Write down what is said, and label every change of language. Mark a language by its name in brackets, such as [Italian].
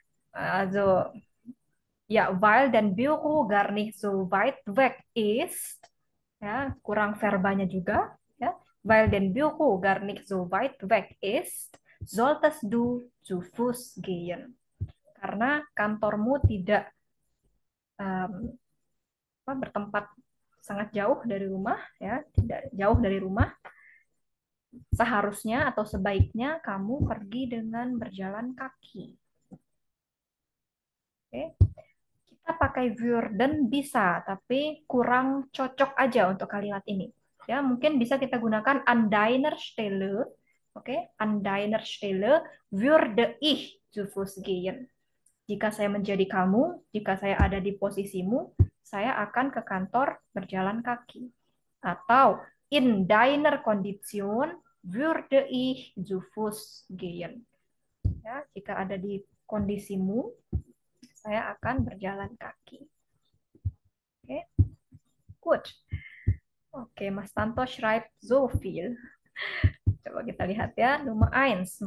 [German] Also, ja, weil dein Büro gar nicht so weit weg ist, ya, [Indonesian] kurang verbanya juga, ya. [German] Weil dein Büro gar nicht so weit weg ist, solltest du zu Fuß gehen. [Indonesian] Karena kantormu tidak bertempat sangat jauh dari rumah, ya, tidak jauh dari rumah. Seharusnya atau sebaiknya kamu pergi dengan berjalan kaki. Oke. Kita pakai würden bisa, tapi kurang cocok aja untuk kalimat ini. Ya, mungkin bisa kita gunakan an deiner Stelle. [German] Oke, an deiner Stelle würde ich zu Fuß gehen. [Indonesian] Jika saya menjadi kamu, jika saya ada di posisimu, saya akan ke kantor berjalan kaki. [German] Atau in deiner Kondition würde ich zu Fuß gehen. [Indonesian] Ya, jika ada di kondisimu, saya akan berjalan kaki. [German] Oke, good. Oke, Mas Tanto schreibt so viel. [Indonesian] Coba kita lihat ya. [German] Nummer 1.